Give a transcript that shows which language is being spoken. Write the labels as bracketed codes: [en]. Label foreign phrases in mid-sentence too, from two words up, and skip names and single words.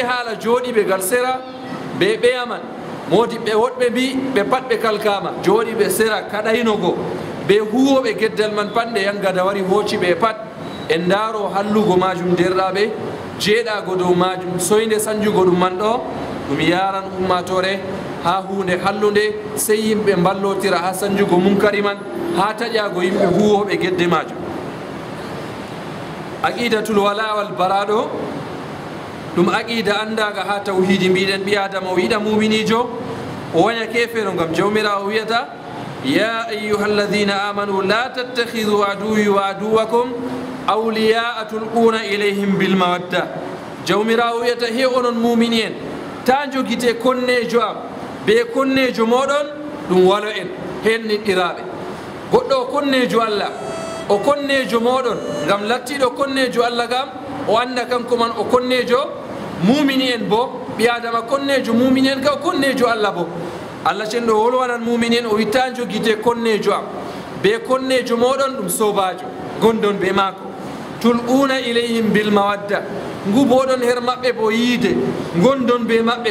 [ff] haala jooɗiɓe gal sera ɓe ɓeyaman modiɓɓe woɗɓe mbi ɓe pat ɓe kalkama jooɗiɓe sera kaɗaynogo ɓe huwoɓe geddal man pat nde yangada wari hooci ɓe pat en daaro hallugo majum derɗaɓe jeeɗago dow majum soyde sanjugo ɗum man ɗo ɗum yaran ummatore ha hunde hallude sey yimɓe mballotira ha sanjugo munkari man ha taƴago yimɓe huwoɓe gedde majum [ar] عقيدة الولاء [ff] wal baraɗo ɗum aqida andaga ha tawhidi mbiɗen ɓi adama o yiɗa muminijo o waña kefero gam jawmirawo wiyata [ar] يا أيها الذين آمنوا لا تتخذوا عدوي وعدوكم أولياء تلقون إليهم بالمودة [ff] jawmirawo wiyata he onon mumini en ta jogite konnejo am be konnejo moɗon ɗum walo en henniɗɗiraɓe goɗɗo o konnejo allah o konnejo moɗon gam lattiɗo konnejo allah gam o anda kanko man o konnejo mumini en bo ɓi adama konnejo mumini en ka o konnejo allah bo allah cenɗo wolwanan mumini en o witta jogite konnejo am be konnejo moɗon ɗum sobajo gondon be maako [ar] تلقون إليهم بالمودة [ff] nguboɗon her maɓɓe bo yiide gondon be maɓɓe